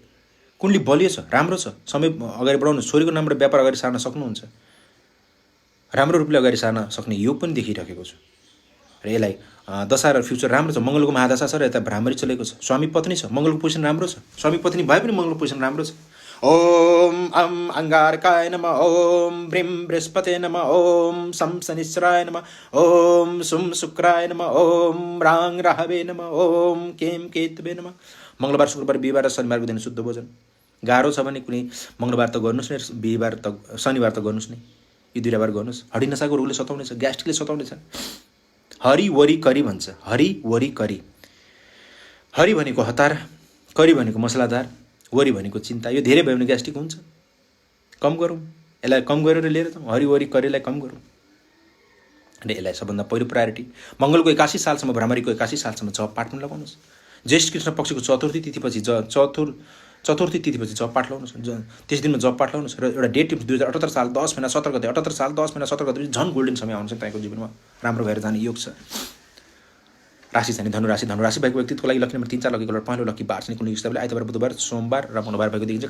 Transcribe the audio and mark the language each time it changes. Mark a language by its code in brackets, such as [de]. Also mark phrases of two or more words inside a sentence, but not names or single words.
[ne] कुण्डली बलियो छ, राम्रो छ, समय अगाडि बढाउनु, छोरीको नामबाट व्यापार अगाडि सार्न सक्नुहुन्छ, राम्रो रूपले अगाडि सार्न सक्ने योग पनि देखिरहेको छु। र यसलाई दशा र फ्युचर राम्रो छ। मङ्गलको महादशा छ र यता भ्रामरी चलेको छ। स्वामी पत्नी छ, मङ्गलको पोजिसन राम्रो छ। स्वामी पत्नी भए पनि मङ्गलको पोजिसन राम्रो छ। [sa] ओम अंगारकाय नमः, ओम ब्रीम बृहस्पते नमः, ओम सम शनिश्चराय नमः, ओम सुम शुक्राय नमः, ओम राङ राहवे नमः, ओम केम केतुवे नमः। [ne] मङ्गलबार, शुक्रबार, बिहिबार र शनिबारको दिन शुद्ध भोजन। गाह्रो छ भने कुनै मङ्गलबार त गर्नुहोस् नै, बिहिबार त शनिबार त गर्नुहोस् नै। यो 2 बार गर्नुहोस्। हड्डी नसाको रोगले सताउनेछ, ग्यास्ट्रिकले सताउनेछ। [en] hurry worry curry भन्छ। hurry worry curry. [ne] हरि भनेको हतार, करी भनेको मसलादार, वरी भनेको चिन्ता। यो धेरै भयो भने ग्यास्ट्रिक हुन्छ। कम गरौँ, यसलाई कम गरेर लिएर जाउँ। [en] hurry worry curryलाई [ne] कम गरौँ र यसलाई सबभन्दा पहिलो प्रायोरिटी। मङ्गलको 81 सालसम्म, भ्रामरीको 81 सालसम्म जप पाठमा लगाउनुहोस्। ज्येष्ठ कृष्ण पक्षको चतुर्थी तिथिपछि चतुर्थी तिथिपछि जप पाठ लगाउनुहोस्। त्यस दिनमा जप पाठ लगाउनुहोस्। र एउटा डेट 2078 साल 10 महिना 17 गते, 78 साल 10 महिना 17 गते झन् गोल्डन समय आउँछ तपाईँको जीवनमा। राम्रो भएर जाने योग छ। राशि छ नि धनुराशि। धनुराशि भएको व्यक्तित्वको लागि लकी नम्बर 3, 4, लकी कलर पहेँलो, लकी बार छ नि कुनै हिसाबले आइतबार, बुधबार, सोमबार र मंगलबार भएको देखिन्छ।